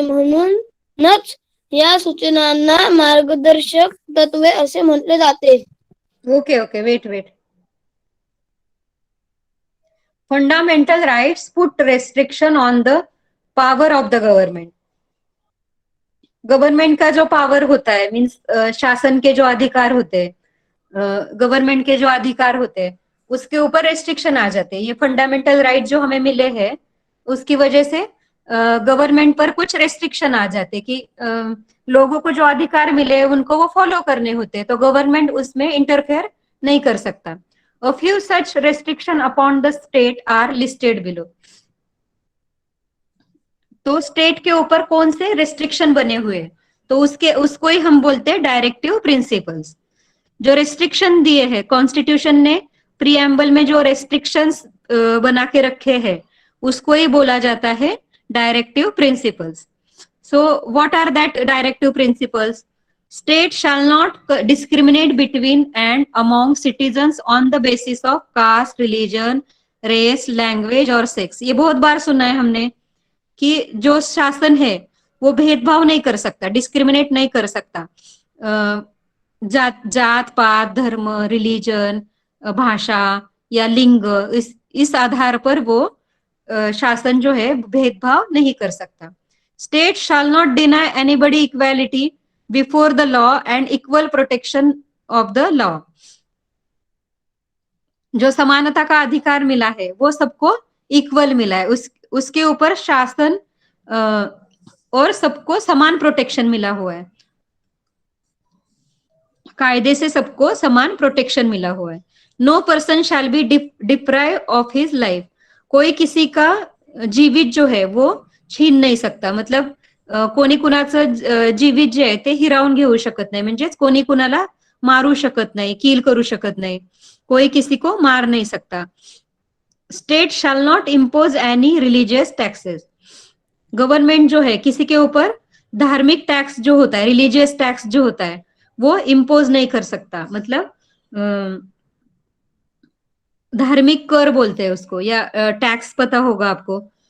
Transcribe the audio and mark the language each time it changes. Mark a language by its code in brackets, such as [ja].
[mr] म्हणूनच या सूचनांना मार्गदर्शक तत्वे असे म्हटले जाते. [en] Okay, wait. Fundamental rights put restriction on the power of the government. [hi] Government का जो पावर होता है, मीन्स शासन के जो अधिकार होते हैं, गवर्नमेंट के जो अधिकार होते हैं, उसके ऊपर रेस्ट्रिक्शन आ जाते हैं. ये फंडामेंटल राइट जो हमें मिले हैं उसकी वजह से गवर्नमेंट पर कुछ रेस्ट्रिक्शन आ जाते कि लोगों को जो अधिकार मिले उनको वो फॉलो करने होते, तो गवर्नमेंट उसमें इंटरफेयर नहीं कर सकता. [en] A few such restriction upon the state are listed below. [hi] तो स्टेट के ऊपर कौन से रेस्ट्रिक्शन बने हुए हैं, तो उसको ही हम बोलते हैं डायरेक्टिव प्रिंसिपल्स. जो रेस्ट्रिक्शन दिए हैं कॉन्स्टिट्यूशन ने, प्रीएम्बल में जो रेस्ट्रिक्शंस बना के रखे हैं उसको ही बोला जाता है directive principles. [en] So what are that directive principles? State shall not discriminate between and among citizens on the basis of caste, religion, race, language और sex. [hi] ये बहुत बार सुना है हमने कि जो शासन है वो भेदभाव नहीं कर सकता, डिस्क्रिमिनेट नहीं कर सकता. जात पात, धर्म, रिलीजन, भाषा या लिंग, इस आधार पर वो शासन जो है भेदभाव नहीं कर सकता. [en] State shall not deny anybody equality before the law and equal protection of the law. [hi] जो समानता का अधिकार मिला है वो सबको इक्वल मिला है, उसके ऊपर शासन और सबको समान प्रोटेक्शन मिला हुआ है. कायदे से सबको समान प्रोटेक्शन मिला हुआ है. [en] No person shall be deprive of his life. [hi] कोई किसी का जीवित जो है वो छीन नहीं सकता. [mr] मतलब कोणी कुणाचं जीवित जे आहे ते हिरावून घेऊ शकत नाही, म्हणजेच कोणी कुणाला मारू शकत नाही, कील करू शकत नाही. [hi] कोई किसी को मार नहीं सकता. [en] State shall not impose any religious taxes. [hi] Government जो है किसी के ऊपर धार्मिक टैक्स जो होता है, रिलीजियस टैक्स जो होता है वो इम्पोज नहीं कर सकता. मतलब धार्मिक कर बोलते हैं उसको, या टैक्स पता होगा आपको.